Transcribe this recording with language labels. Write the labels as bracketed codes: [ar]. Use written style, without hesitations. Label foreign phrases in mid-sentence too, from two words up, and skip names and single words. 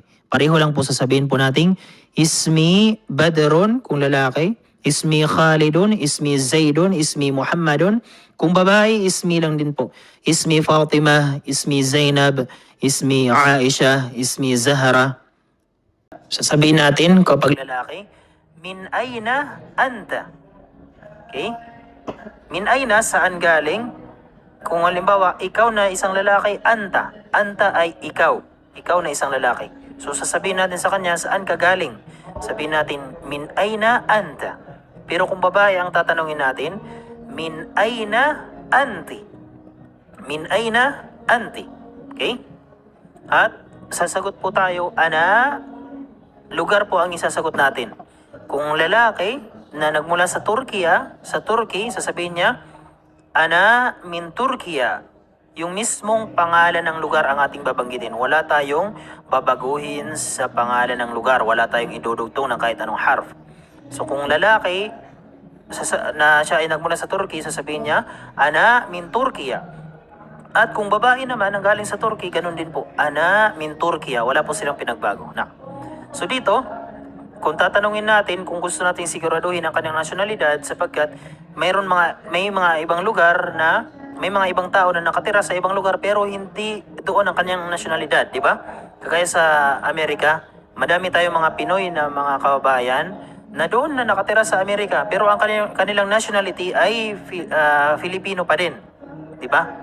[tl] Pareho lang po sasabihin po natin, [ar] اسمي بدرٌ [tl] kung lalaki, [ar] اسمي خالدٌ، اسمي زيدٌ، اسمي محمدٌ. [tl] Kung babae, ismi lang din po. [ar] اسمي فاطمة، اسمي زينب، اسمي عائشة، اسمي زهراء. [tl] Sasabihin natin kapag lalaki, [ar] من أين أنت. Okay? من أين, [tl] saan galing? Kung halimbawa, ikaw na isang lalaki, anta. Anta ay ikaw. Ikaw na isang lalaki. So sasabihin natin sa kanya, saan ka galing? Sabihin natin, [ar] من أين أنت. [tl] Pero kung babae ang tatanungin natin, [ar] من أين أنتِ. من أين أنتِ. Okay? [tl] At sasagot po tayo, ana, lugar po ang isasagot natin. Kung lalaki na nagmula sa Turkey, sasabihin niya, [ar] أنا من تركيا. [tl] Yung mismong pangalan ng lugar ang ating babanggitin. Wala tayong babaguhin sa pangalan ng lugar. Wala tayong idudugtong ng kahit anong harf. So kung lalaki na siya ay nagmula sa Turkey, sasabihin niya, [ar] أنا من تركيا. [tl] At kung babae naman ang galing sa Turkey, ganun din po. [ar] أنا من تركيا. [tl] Wala po silang pinagbago. So dito, kung tatanungin natin kung gusto natin siguraduhin ang kanyang nasyonalidad sapagkat may mga ibang lugar na may mga ibang tao na nakatira sa ibang lugar pero hindi doon ang kanyang nasyonalidad, di ba? Kagaya sa Amerika, madami tayong mga Pinoy na mga kababayan na doon na nakatira sa Amerika pero ang kanilang nationality ay Filipino pa din, di ba?